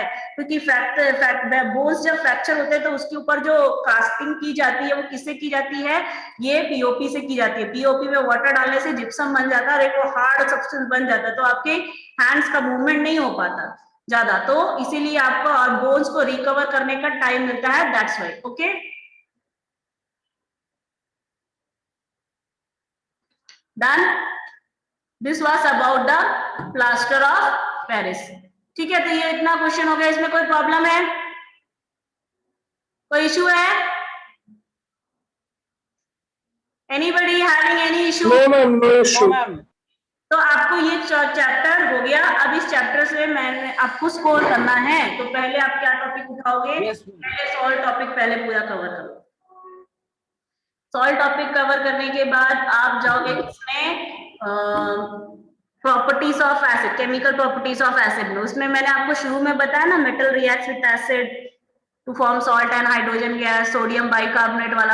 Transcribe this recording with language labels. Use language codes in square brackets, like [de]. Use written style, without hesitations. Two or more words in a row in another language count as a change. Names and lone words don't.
[hi] क्योंकि बोन्स जब फ्रैक्चर होते हैं तो उसके ऊपर जो कास्टिंग की जाती है वो किससे की जाती है, ये पीओपी से की जाती है। पीओपी में वाटर डालने से जिप्सम बन जाता है और एक वो [en] hard substance [hi] बन जाता है, तो आपके हैंड्स का मूवमेंट नहीं हो पाता ज्यादा, तो इसीलिए आपको और बोन्स को रिकवर करने का टाइम मिलता है, [en] that's why. OK, done, this was about the plaster of Paris. [hi] ठीक है, तो ये इतना क्वेश्चन हो गया, इसमें कोई प्रॉब्लम है, कोई इशू है, [en] anybody having any issue? No, ma'am, no No, issue. ma'am. [hi] तो आपको ये चैप्टर हो गया। अब इस चैप्टर से मैंने आपको स्कोर करना है, तो पहले आप क्या टॉपिक उठाओगे? [en] Yes, ma'am. [hi] पहले [en] salt topic [hi] पहले पूरा कवर करो। [en] salt topic cover [hi] करने के बाद आप जाओगे इसमें [en] properties of acid, chemical properties of acid [hi] में, उसमें मैंने आपको शुरू में बताया ना, [en] metal reacts with acid to form salt and hydrogen gas, sodium bicarbonate [hi] वाला।